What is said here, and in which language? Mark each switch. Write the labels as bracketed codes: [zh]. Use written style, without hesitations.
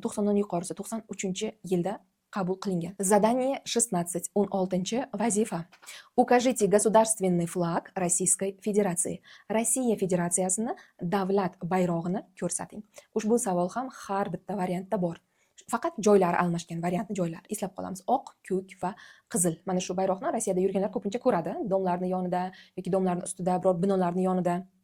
[uz] 90 dan yuqorisi 93-yilda qabul qilingan. [ru] Задание 16. [uz] 16 vazifa. [ru] Укажите государственный флаг Российской Federaции. [uz] Rossiya Federatsiyasini davlat bayrog'ini ko'rsating. Ushbu savol ham har bitta variantda bor. Faqat joylari almashgan, variantni joylari eslab qolamiz. Oq, ko'k va qizil. Mana shu bayroqni Rossiyada yurganlar ko'pincha ko'radi, domlarning yonida yoki domlarning ustida, biror binolarning yonida.